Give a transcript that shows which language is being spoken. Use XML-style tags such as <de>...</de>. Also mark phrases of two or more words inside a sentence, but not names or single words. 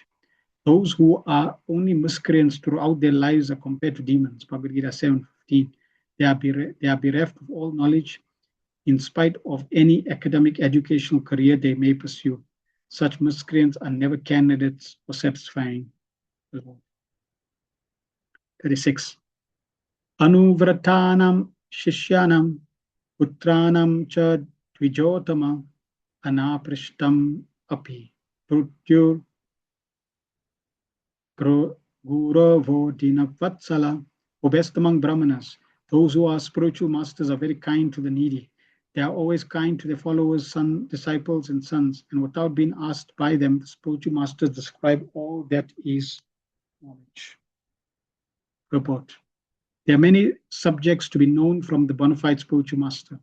<en>Those who are only miscreants throughout their lives are compared to demons. Bhagavad Gita 7:15. They are bereft of all knowledge in spite of any academic educational career they may pursue. Such miscreants are never candidates for satisfying the Lord. 36.</en> <sa>Anuvratanam shishyanam putranam cha dvijotama anaprishtam api prutyur Guravo Dinavatsala.</sa> <en>O best among Brahmanas, those who are spiritual masters are very kind to the needy. They are always kind to their followers, disciples, and sons, and without being asked by them, the spiritual masters describe all that is knowledge. Report. There are many subjects to be known from the bona fide spiritual master.</en>